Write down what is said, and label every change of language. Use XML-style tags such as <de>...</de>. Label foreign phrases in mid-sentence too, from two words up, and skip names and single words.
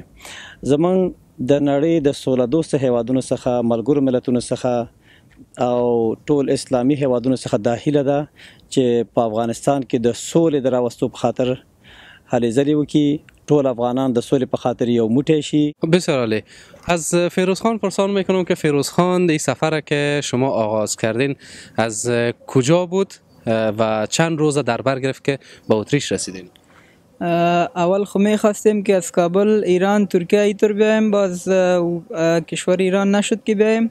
<ps>زمونږ د نړۍ د سوله دوسته هیوادونو څخه، ملګرو ملتونو څخه او ټول اسلامي هیوادونو څخه دا هیله ده چې په افغانستان کې د سولې د راوستو په خاطر هلې ځلې وکړي، ټول افغانان د سولې په خاطر یو موټی شي.</ps> <fa>بسیار عالی. از فیروز خان پرسان میکنم که فیروز خان این سفر که شما آغاز کردین از کجا بود و چند روز در بر گرفت که به اتریش رسیدین؟ اول خو میخواستیم که از کابل ایران ترکیه اینطور بیایم، باز کشور ایران نشد که بیایم.</fa>